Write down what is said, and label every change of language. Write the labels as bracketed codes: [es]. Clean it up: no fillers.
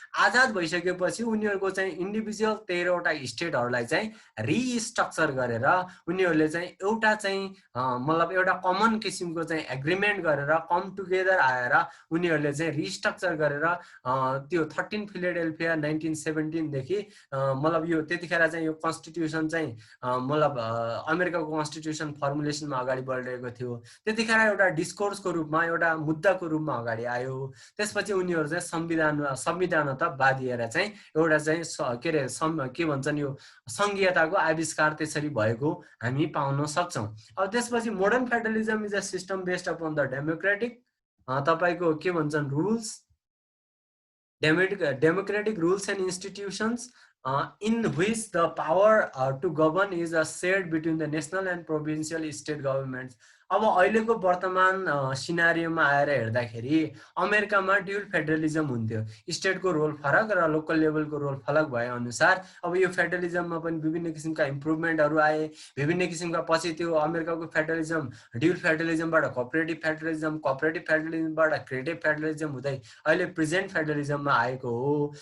[ne] आजाद भइसकेपछि उनीहरूको चाहिँ इन्डिभिजुअल 13वटा स्टेटहरूलाई चाहिँ रिस्ट्रक्चर गरेर उनीहरूले चाहिँ एउटा चाहिँ मतलब एउटा कमन किसिमको चाहिँ एग्रिमेन्ट गरेर कम टुगेदर आएर उनीहरूले चाहिँ रिस्ट्रक्चर गरेर त्यो 13 फिलाडेल्फिया 1917 देखि मतलब यो त्यतिखेर चाहिँ यो कन्स्टिट्युसन चाहिँ मतलब अमेरिकाको कन्स्टिट्युसन फर्मुलेसनमा अगाडि बढिरहेको थियो। त्यतिखेर एउटा डिस्कोर्सको रूपमा, एउटा मुद्दाको रूपमा अगाडि आयो। त्यसपछि उनीहरू चाहिँ संविधानवादी चाहिँ एउटा चाहिँ के भन्छन् यो संघीयताको आविष्कार त्यसरी भएको हामी पाउन सक्छौँ। [en] अब त्यसपछि modern federalism is a system based upon the democratic [ne] तपाईको के भन्छन् [en] Rules, democratic rules and institutions in which the power to govern is shared between the national and provincial state governments. [ne] अब अहिलेको वर्तमान सिनारियोमा आएर हेर्दाखेरि अमेरिकामा ड्युल फेडरलिजम हुन्थ्यो, स्टेटको रोल फरक र लोकल लेभलको रोल फरक भए अनुसार अब यो फेडरलिजममा पनि विभिन्न किसिमका इम्प्रुभमेन्टहरू आए, विभिन्न किसिमका पछि त्यो अमेरिकाको federalism dual फेडरलिजमबाट cooperative फेडरलिजमबाट creative federalism हुँदै अहिले प्रेजेन्ट फेडरलिजममा आएको हो।